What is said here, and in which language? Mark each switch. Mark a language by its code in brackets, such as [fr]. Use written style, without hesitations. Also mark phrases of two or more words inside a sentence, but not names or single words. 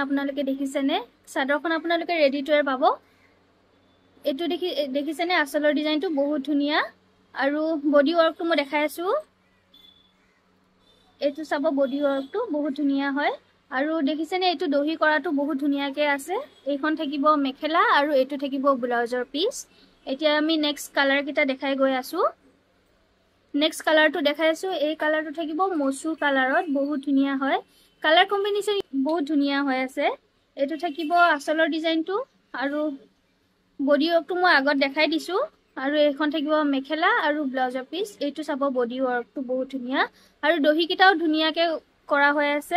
[as] আপোনালোকে দেখিছেনে চাদৰখন আপোনালোকে [en] ready to wear [as] পাব। এটো দেখিছেনে আসলৰ ডিজাইনটো বহুত ধুনিয়া আৰু [en] body work [as] মই দেখাইছো। এটো চাব [en] body work [as] বহুত ধুনিয়া হয় আৰু দেখিছেনে এটো দহি কৰাটো বহুত ধুনিয়াকে আছে। এইখন থাকিব মেখেলা আৰু এটো থাকিব ব্লাউজৰ পিস। এতিয়া আমি [en] next colour [as] কিটা দেখাই গৈ আছো। [en] next colour [as] টো দেখাইছো। এই কালারটো থাকিব মসু কালারত, বহুত ধুনিয়া হয়। [en] colour combination [as] বহুত ধুনিয়া হৈ আছে। এটো থাকিব আসলৰ ডিজাইনটো আৰু [en] body work [as] মই আগত দেখাই দিছো আৰু এইখন থাকিব মেখেলা আৰু ব্লাউজৰ পিস। এইটো চাব [en] body work [as] বহুত ধুনিয়া আৰু দহি কিটাও ধুনিয়াকে কৰা হৈ আছে।